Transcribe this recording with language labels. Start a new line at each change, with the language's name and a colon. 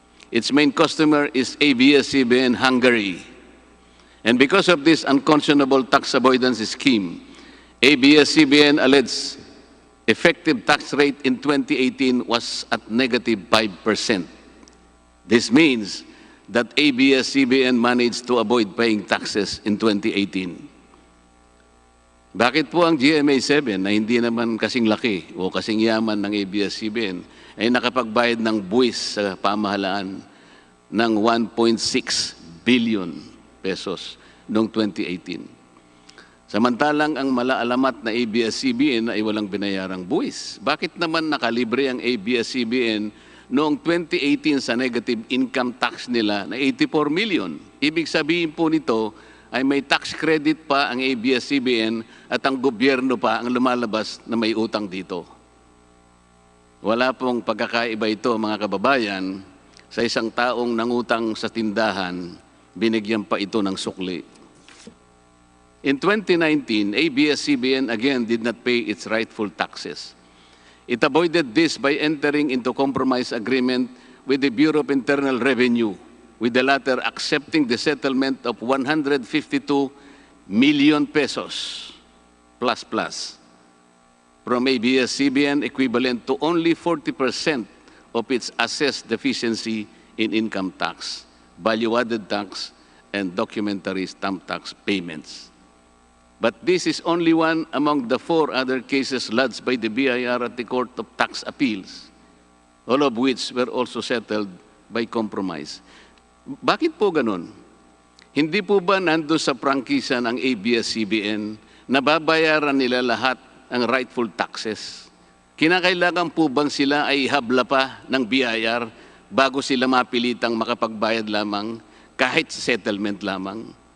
English: Its main customer is ABS-CBN Hungary. And because of this unconscionable tax avoidance scheme, ABS-CBN alleged effective tax rate in 2018 was at negative 5%. This means that ABS-CBN managed to avoid paying taxes in 2018.
Filipino: Bakit po ang GMA7 na hindi naman kasing laki o kasing yaman ng ABS-CBN ay nakapagbayad ng buwis sa pamahalaan ng 1.6 billion pesos noong 2018? Samantalang ang malaalamat na ABS-CBN ay walang binayarang buwis. Bakit naman nakalibre ang ABS-CBN noong 2018 sa negative income tax nila na 84 million? Ibig sabihin po nito ay may tax credit pa ang ABS-CBN at ang gobyerno pa ang lumalabas na may utang dito. Wala pong pagkakaiba ito, mga kababayan, sa isang taong nangutang sa tindahan, binigyan pa ito ng sukli.
English: In 2019, ABS-CBN again did not pay its rightful taxes. It avoided this by entering into compromise agreement with the Bureau of Internal Revenue, with the latter accepting the settlement of 152 million pesos plus from ABS-CBN, equivalent to only 40% of its assessed deficiency in income tax, value-added tax, and documentary stamp tax payments. But this is only one among the 4 other cases lodged by the BIR at the Court of Tax Appeals, all of which were also settled by compromise.
Filipino: Bakit po ganun? Hindi po ba nandun sa prangkisa ng ABS-CBN na babayaran nila lahat ang rightful taxes? Kinakailangan po bang sila ay habla pa ng BIR bago sila mapilitang makapagbayad lamang kahit settlement lamang?